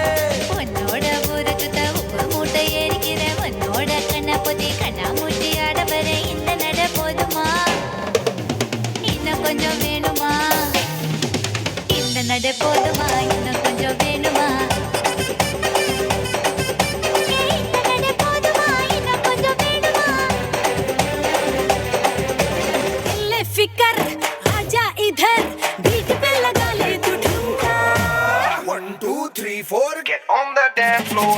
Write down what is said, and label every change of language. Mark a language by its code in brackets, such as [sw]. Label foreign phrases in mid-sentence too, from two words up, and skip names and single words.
[ta] உன்னோட ஊரு சுத்த உப்பு மூட்டை ஏறிக்கிற உன்னோட கண்ண பொத்தி கண்ணா மூட்டி ஆட வர இந்த நட போதுமா இன்னும் கொஞ்சம் வேணுமா இந்த நட போதுமா இன்னும் கொஞ்சம் வேணுமா இந்த நட போதுமா இன்னும் கொஞ்சம் வேணுமா [hi] ले फिकर आजा इधर बीट पे लगा ले तू ठुमका [en] 1 2 3 4 get on the dance floor